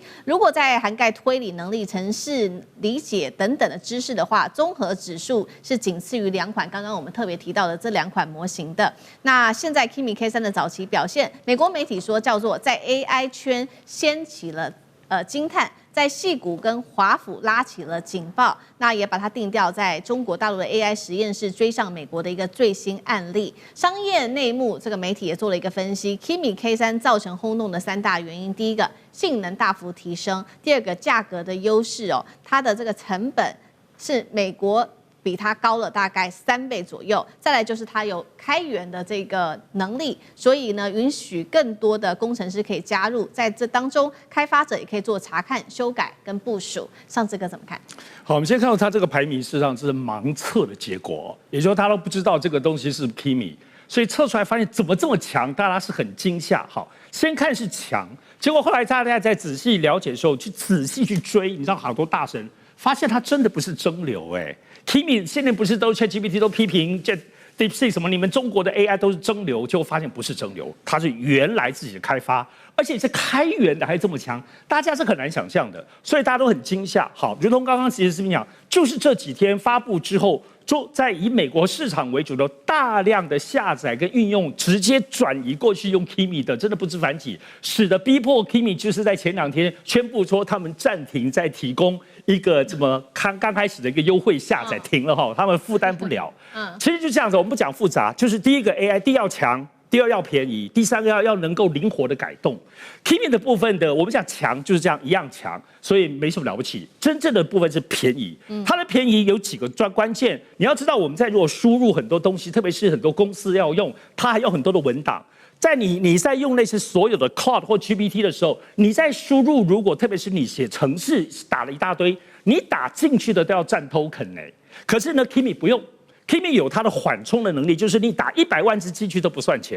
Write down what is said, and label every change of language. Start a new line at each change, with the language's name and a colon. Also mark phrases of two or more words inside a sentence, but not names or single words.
Chinese: 如果在涵蓋推理能力、程式理解等等的知識的話，綜合指數是僅次於2款剛剛我們特別提到的這2款模型的。那現在 Kimi K3的早期表現，美國媒體說叫做在 AI 圈掀起了驚嘆，在矽谷跟華府拉起了警報，那也把它定調在中國大陸的 AI 實驗室追上美國的一個最新案例。商業內幕這個媒體也做了一個分析 ，Kimi K3 造成轟動的3大原因：第一個，性能大幅提升；第二個，價格的優勢它的這個成本是美國。比它高了大概3倍左右，再來就是它有開源的這個能力，所以呢，允許更多的工程師可以加入，在這當中，開發者也可以做查看、修改跟部署。上次哥怎麼看？好，我們先看到它這個排名，事實上是盲測的結果，也就是說他都不知道這個東西是 Kimi，所以測出來發現怎麼這麼強，大家是很驚嚇。好，先看是強，結果後來大家在仔細了解的時候，去仔細去追，你知道好多大神發現它真的不是蒸餾Kimi 現在不是都 ChatGPT 都批評這 DeepSeek 什麼，你們中國的 AI 都是蒸餾，結果發現不是蒸餾，它是原來自己的開發，而且是開源的還這麼強，大家是很難想象的，所以大家都很驚嚇。好，如同剛剛其實是講，就是這幾天發布之後，就在以美國市場為主的大量的下載跟運用，直接轉移過去用 Kimi 的，真的不知反幾，使得逼迫 Kimi 就是在前2天宣布說他們暫停在提供一個這麼剛開始的一個優惠下載停了他們負擔不了。其實就這樣子，我們不講複雜，就是第一個 AI 第一要強，第2要便宜，第3個要能夠靈活的改動。Kimi 的部分的，我們講強就是這樣一樣強，所以沒什麼了不起。真正的部分是便宜，它的便宜有幾個關鍵，你要知道我們在如果輸入很多東西，特別是很多公司要用，它還有很多的文檔。在你在用那些所有的 Cloud 或 GPT 的時候，你在輸入，如果特別是你寫程式打了一大堆，你打進去的都要占 token 可是呢 Kimi 不用 ，Kimi 有它的緩衝的能力，就是你打100萬隻進去都不算錢。